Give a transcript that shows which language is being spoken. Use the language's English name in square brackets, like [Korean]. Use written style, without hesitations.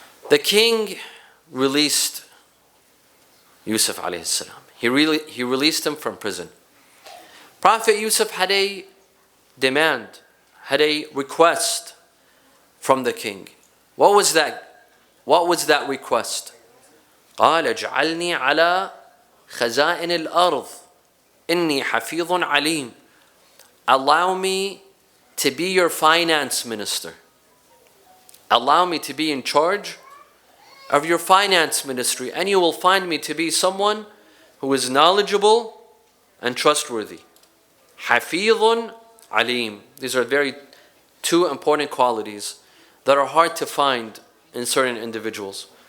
[English] The king released Yusuf alayhi salam. He released him from prison. Prophet Yusuf had a demand, had a request from the king. What was that? What was that request? [Arabic] قال اجعلني على خزائن الأرض إني حفيظ عليم. [English] Allow me to be your finance minister. Allow me to be in charge of your finance ministry, and you will find me to be someone who is knowledgeable and trustworthy. [Arabic] حفيظ عليم. [English] These are two important qualities that are hard to find in certain individuals.